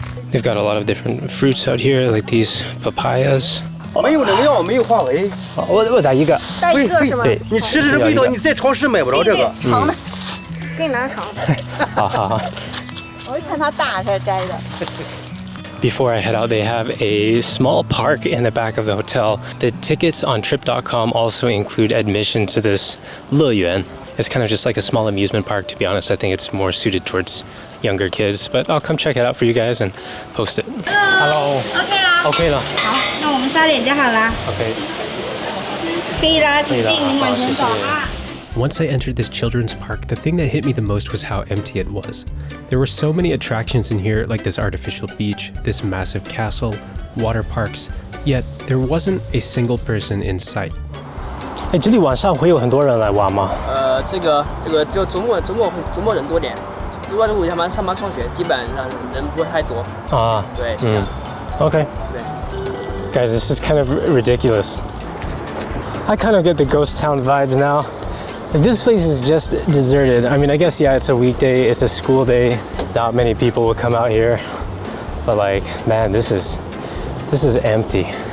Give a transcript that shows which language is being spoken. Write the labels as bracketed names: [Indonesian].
[English] They've got a lot of different fruits out here, like these papayas. [Chinese] 没有农药，没有化肥。我打一个。带一个是吗？对，你吃的这味道，你在超市买不着这个。长的，给你拿长的。好好好。我一看它大才摘的。 [English] Before I head out, they have a small park in the back of the hotel. The tickets on trip.com also include admission to this 乐园. It's kind of just like a small amusement park, to be honest. I think it's more suited towards younger kids, but I'll come check it out for you guys and post it. Hello. [Chinese] OK 啦。 OK 了。好，那我们刷脸就好啦。 OK。可以啦，请进，您往前走啊。 [English] Once I entered this children's park, the thing that hit me the most was how empty it was. There were so many attractions in here, like this artificial beach, this massive castle, water parks, yet there wasn't a single person in sight. [Chinese] 哎，这里晚上会有很多人来玩吗？这个只有周末人多点，周二周五上班上学，基本上人不会太多。啊，对，是啊。 [English] Okay. [Chinese] 对。 [English] Guys, this is kind of ridiculous. I kind of get the ghost town vibes now. This place is just deserted. I mean, I guess, yeah, it's a weekday, it's a school day. Not many people will come out here. But like, man, this is empty.